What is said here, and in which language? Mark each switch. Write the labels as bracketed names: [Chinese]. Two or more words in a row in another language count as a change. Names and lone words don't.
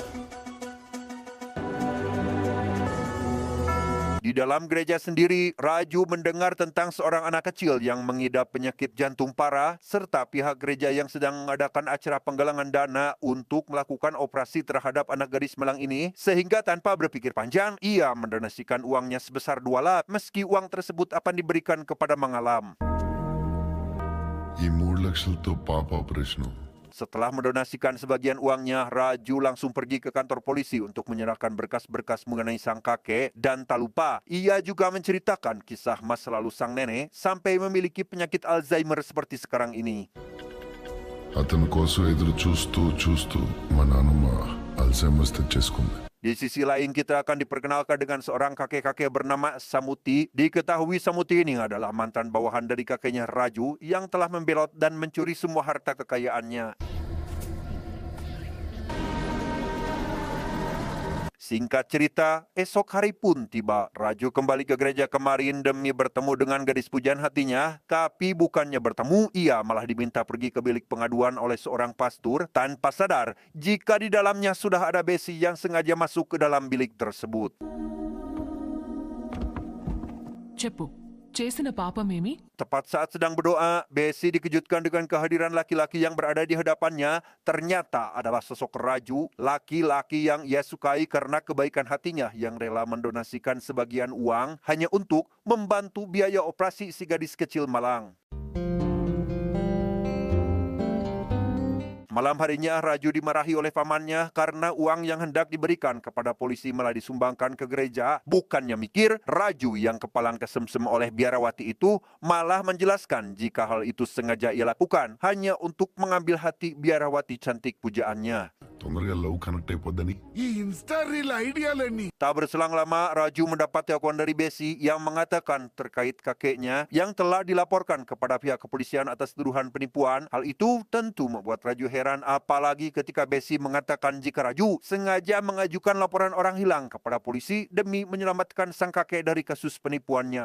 [Indonesian] Di dalam gereja sendiri, Raju mendengar tentang seorang anak kecil yang mengidap penyakit jantung parah serta pihak gereja yang sedang mengadakan acara penggalangan dana untuk melakukan operasi terhadap anak gadis malang ini, sehingga tanpa berpikir panjang, ia mendonasikan uangnya sebesar 2 lak meski uang tersebut akan diberikan kepada Mangalam. [Telugu] ఈ 3 లక్షలతో పాప ఆపరేషను. [Indonesian] Setelah mendonasikan sebagian uangnya, Raju langsung pergi ke kantor polisi untuk menyerahkan berkas-berkas mengenai sang kakek. Dan tak lupa, ia juga menceritakan kisah masa lalu sang nenek sampai memiliki penyakit Alzheimer seperti sekarang ini. [Telugu] అతని కోసం ఎదురు చూస్తూ మా నాన్నమ్మ అల్జైమర్స్ తెచ్చేసుకుంది. [Indonesian] Di sisi lain kita akan diperkenalkan dengan seorang kakek-kakek bernama Samuti. Diketahui Samuti ini adalah mantan bawahan dari kakeknya Raju yang telah membelot dan mencuri semua harta kekayaannya. Singkat cerita, esok hari pun tiba. Raju kembali ke gereja kemarin demi bertemu dengan gadis pujaan hatinya. Tapi bukannya bertemu, ia malah diminta pergi ke bilik pengaduan oleh seorang pastor tanpa sadar jika di dalamnya sudah ada Besi yang sengaja masuk ke dalam bilik tersebut. [Telugu] చెప్పు చేసిన పాపమేమి? [Indonesian] Tepat saat sedang berdoa, Besi dikejutkan dengan kehadiran laki-laki yang berada di hadapannya. Ternyata adalah sosok Raju, laki-laki yang ia sukai karena kebaikan hatinya yang rela mendonasikan sebagian uang hanya untuk membantu biaya operasi si gadis kecil malang. Malam harinya, Raju dimarahi oleh pamannya karena uang yang hendak diberikan kepada polisi malah disumbangkan ke gereja. Bukannya mikir, Raju yang kepalang kesemsem oleh biarawati itu malah menjelaskan jika hal itu sengaja ia lakukan hanya untuk mengambil hati biarawati cantik pujaannya. [Telugu] తొందరగా [English] love connect [Telugu] అయిపోద్దని ఈ [English] Insta reel [Telugu] ఐడియాలన్నీ [Indonesian] Tak berselang lama, Raju mendapat telepon dari Besi yang mengatakan terkait kakeknya yang telah dilaporkan kepada pihak kepolisian atas tuduhan penipuan. Hal itu tentu membuat Raju heran, apalagi ketika Besi mengatakan jika Raju sengaja mengajukan laporan orang hilang kepada polisi demi menyelamatkan sang kakek dari kasus penipuannya.